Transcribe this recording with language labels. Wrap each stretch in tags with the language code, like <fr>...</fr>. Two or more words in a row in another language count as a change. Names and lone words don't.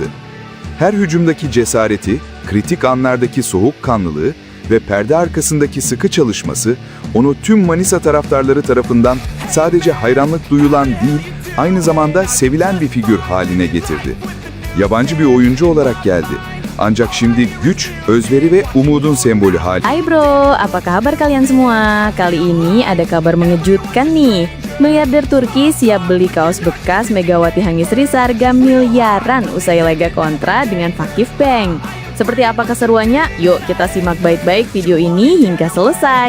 <tr>Her hücumdaki cesareti, kritik anlardaki soğukkanlılığı ve perde arkasındaki sıkı çalışması onu tüm Manisa taraftarları tarafından sadece hayranlık duyulan değil, aynı zamanda sevilen bir figür haline getirdi. Yabancı bir oyuncu olarak geldi. Ancak şimdi güç, özveri ve umudun sembolü haline.</tr> <id>Hai bro, apa kabar kalian semua? Kali ini ada kabar mengejutkan nih. Miliarder Turki siap beli kaos bekas Megawati Hangestri seharga miliaran usai laga kontra dengan Vakif Bank. Seperti apa keseruannya? Yuk kita simak baik-baik video ini hingga selesai.</id>